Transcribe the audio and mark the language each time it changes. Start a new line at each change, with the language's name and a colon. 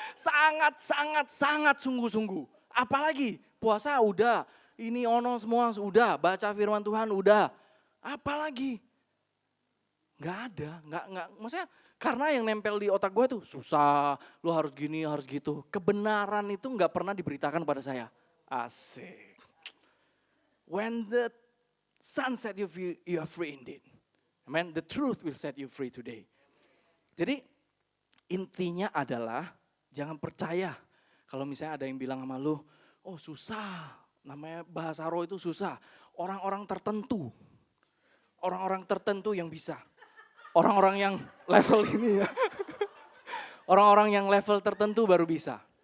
Indonesian: Sangat sungguh-sungguh. Apalagi puasa udah, ini ono semua udah, baca firman Tuhan udah. Apalagi? Nggak ada, maksudnya karena yang nempel di otak gue tuh susah, lu harus gini, harus gitu. Kebenaran itu nggak pernah diberitakan pada saya. Asik.
English: When the sun set you free, you are free indeed. Amen. The truth will set you free today.
Indonesian: Jadi intinya adalah jangan percaya kalau misalnya ada yang bilang sama lu, oh susah, namanya bahasa roh itu susah. Orang-orang tertentu yang bisa. Orang-orang yang level ini ya. Orang-orang yang level tertentu baru bisa.